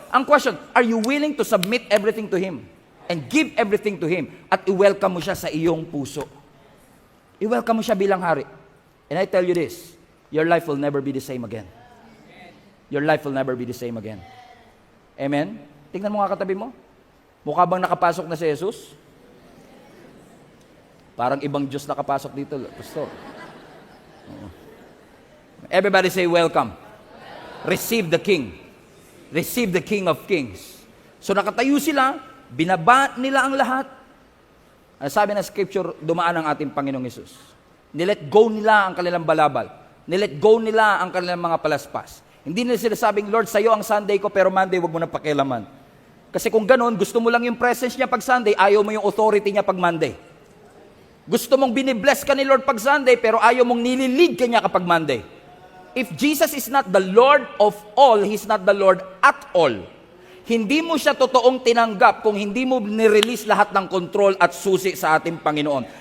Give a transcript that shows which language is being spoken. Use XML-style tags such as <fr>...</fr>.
<en>Ang question, are you willing to submit everything to Him? And give everything to Him?</en> <tl>At i-welcome mo siya sa iyong puso. I-welcome mo siya bilang hari.</tl> <en>And I tell you this, your life will never be the same again. Your life will never be the same again.</en> <tl>Amen? Tingnan mo nga katabi mo. Mukha bang nakapasok na si Jesus? Parang ibang Diyos nakapasok dito, Pastor.</tl> <en>Everybody say welcome. Receive the King. Receive the King of Kings.</en> <tl>So nakatayo sila, binaba nila ang lahat. Ang sabi ng Scripture, dumaan ang ating Panginoong Hesus. Nilet go nila ang kanilang balabal. Nilet go nila ang kanilang mga palaspas. Hindi nila sila sabing, Lord, sa'yo ang Sunday ko, pero Monday, wag mo na pakialaman. Kasi kung ganun, gusto mo lang yung presence niya pag Sunday, ayaw mo yung authority niya pag Monday. Gusto mong binibless ka ni Lord pag Sunday, pero ayaw mong nililid ka niya kapag Monday.</tl> <en>If Jesus is not the Lord of all, He's not the Lord at all.</en> <tl>Hindi mo siya totoong tinanggap kung hindi mo nirelease lahat ng control at susi sa ating Panginoon.</tl>